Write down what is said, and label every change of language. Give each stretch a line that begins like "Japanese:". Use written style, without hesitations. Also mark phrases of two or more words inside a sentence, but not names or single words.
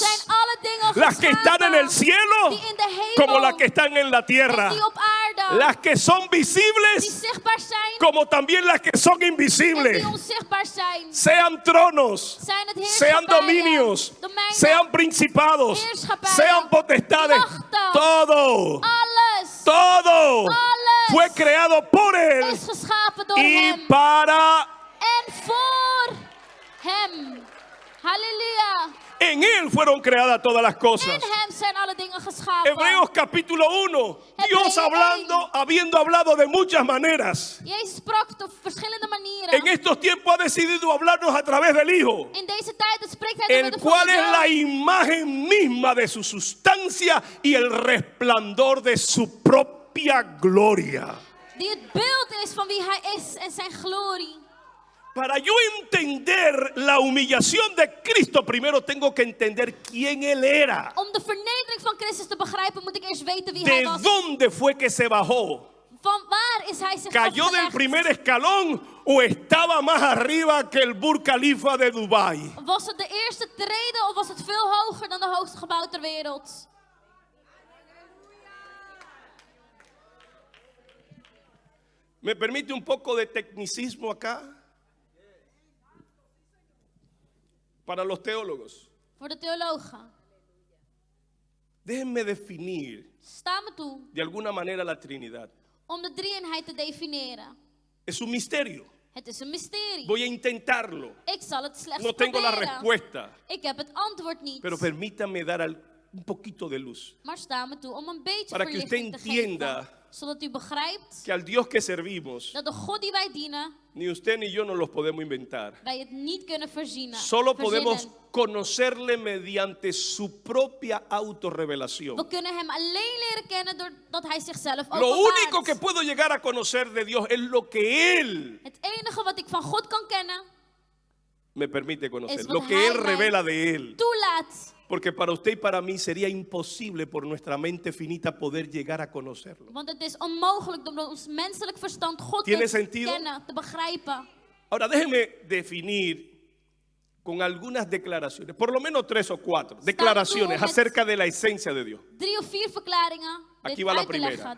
Dutch: zijn alle dingen
Spanish: Las que están en el cielo,
Dutch: die in de hemel,
Spanish: como las que están en la
Dutch: en
Spanish: tierra.
Dutch: die op aarde,
Spanish: Las que son
Dutch: die
Spanish: visibles,
Dutch: zichtbaar zijn
Spanish: como también las que son
Dutch: en
Spanish: invisibles.
Dutch: die onzichtbaar zijn.
Spanish: Sean tronos,
Dutch: Zijn het
Spanish: sean
Dutch: heerschappijen,
Spanish: dominios,
Dutch: domeinen,
Spanish: sean principados,
Dutch: heerschappijen,
Spanish: sean potestades,
Dutch: machten,
Spanish: todo,
Dutch: alles
Spanish: todo
Dutch: alles
Spanish: fue creado por Él
Dutch: is geschapen door
Spanish: y
Dutch: hem
Spanish: para
Dutch: en voor hem. Halleluja.
Spanish: en Él fueron creadas todas las
Dutch: In
Spanish: cosas.
Dutch: hem zijn alle dingen geschapen.
Spanish: Hebreos capítulo 1, Dios
Dutch: Hebreeën
Spanish: habiendo hablado de muchas maneras,
Dutch: Jezus sprak op verschillende manieren.
Spanish: en estos tiempos ha decidido hablarnos a través del Hijo,
Dutch: In deze tijd spreekt hij door
Spanish: el
Dutch: de
Spanish: cual es
Dutch: Vader,
Spanish: la imagen misma de su sustancia y el resplandor de su propia gloria.
Dutch: die het beeld is van wie hij is en zijn glorie.
Spanish: Para yo entender la humillación de Cristo, primero tengo que entender quién Él era.
Dutch: Om de vernedering van Christus te begrijpen, moet ik eerst weten wie hij
Spanish: ¿De
Dutch: was.
Spanish: dónde fue que se bajó?
Dutch: Van waar is hij zich
Spanish: ¿Cayó del
Dutch: afgelegd?
Spanish: primer escalón o estaba más arriba que el Burj Khalifa de Dubái?
Dutch: Was het de eerste trede of was het veel hoger dan de hoogste gebouw ter wereld?
Spanish: ¿Me permite un poco de tecnicismo acá? Para los teólogos.
Dutch: Voor de theologen.
Spanish: Déjenme definir
Dutch: Sta me toe
Spanish: de alguna manera la Trinidad.
Dutch: om de drie-eenheid te definiëren.
Spanish: Es un misterio.
Dutch: Het is een mysterie.
Spanish: Voy a intentarlo.
Dutch: Ik zal het slechts
Spanish: No tengo la
Dutch: proberen.
Spanish: respuesta.
Dutch: Ik heb het antwoord niet.
Spanish: Pero permítame dar un poquito de luz.
Dutch: Maar sta me toe om een beetje
Spanish: Para que usted
Dutch: verlichting te
Spanish: entienda
Dutch: geven. Zodat u begrijpt
Spanish: Que al Dios que servimos,
Dutch: dat de God die wij dienen,
Spanish: ni usted ni yo nos los podemos inventar.
Dutch: wij het niet kunnen verzinnen.
Spanish: Solo podemos
Dutch: verzinnen.
Spanish: conocerle mediante su propia autorrevelación.
Dutch: We kunnen hem alleen leren kennen doordat hij zichzelf
Spanish: Lo único que
Dutch: openbaart.
Spanish: puedo llegar a conocer de Dios es lo que Él
Dutch: Het enige wat ik van God kan kennen,
Spanish: me permite conocer, Es lo
Dutch: wat
Spanish: que
Dutch: Hij
Spanish: Él
Dutch: mij
Spanish: revela de Él.
Dutch: toelaat.
Spanish: Porque para usted y para mí sería imposible por nuestra mente finita poder llegar a conocerlo.
Dutch: Want het is onmogelijk door ons menselijk verstand God
Spanish: ¿Tiene
Dutch: te
Spanish: sentido?
Dutch: kennen, te begrijpen.
Spanish: Ahora déjeme definir con algunas declaraciones, por lo menos 3 o 4 declaraciones
Dutch: met-
Spanish: acerca de la esencia de Dios.
Dutch: 3 of 4 verklaringen
Spanish: Aquí
Dutch: dit
Spanish: va la
Dutch: uit te
Spanish: primera.
Dutch: leggen. De